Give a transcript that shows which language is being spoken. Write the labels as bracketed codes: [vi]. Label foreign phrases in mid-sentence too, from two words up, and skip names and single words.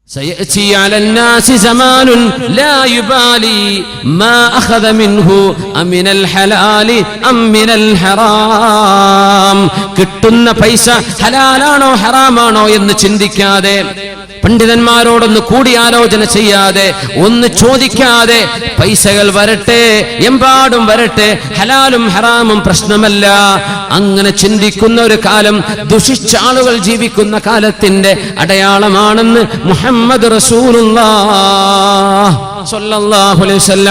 [ar] سيأتي على الناس زمان لا يبالي ما أخذ منه أمن الحلال أم من الحرام. [ml] കിട്ടുന്ന പൈസ ഹലാലാണോ ഹറാമാണോ എന്ന് ചിന്തിക്കാതെ, പണ്ഡിതന്മാരോടൊന്ന് കൂടിയാലോചന ചെയ്യാതെ, ഒന്ന് ചോദിക്കാതെ പൈസകൾ വരട്ടെ, എമ്പാടും വരട്ടെ, ഹലാലും ഹറാമും പ്രശ്നമല്ല, അങ്ങനെ ചിന്തിക്കുന്ന ഒരു കാലം, ദുഷിച്ച ആളുകൾ ജീവിക്കുന്ന കാലത്തിന്റെ അടയാളമാണെന്ന് മുഹമ്മദ് [ar] رسول الله صلى الله عليه وسلم.